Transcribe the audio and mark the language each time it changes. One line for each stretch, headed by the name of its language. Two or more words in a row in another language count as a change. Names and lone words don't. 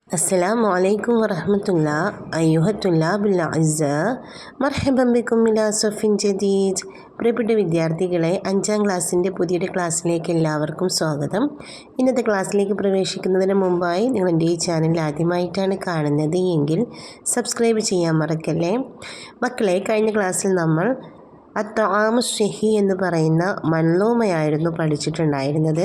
Arabic: السلام عليكم ورحمة الله أيها الطلاب الأعزاء مرحبا بكم إلى صف جديد.
Malayalam: പ്രിയപ്പെട്ട വിദ്യാർത്ഥികളെ, 5ാം ക്ലാസ്സിൻ്റെ പുതിയൊരു ക്ലാസ്സിലേക്ക് എല്ലാവർക്കും സ്വാഗതം. ഇന്നത്തെ ക്ലാസ്സിലേക്ക് പ്രവേശിക്കുന്നതിന് മുമ്പായി നിങ്ങൾ എൻ്റെ ഈ ചാനൽ ആദ്യമായിട്ടാണ് കാണുന്നത് എങ്കിൽ സബ്സ്ക്രൈബ് ചെയ്യാൻ മറക്കല്ലേ. മക്കളെ, കഴിഞ്ഞ ക്ലാസ്സിൽ നമ്മൾ
Arabic: الطعام الصحي
Malayalam: എന്ന് പറയുന്ന മൻലൂമയായിരുന്നു പഠിച്ചിട്ടുണ്ടായിരുന്നത്.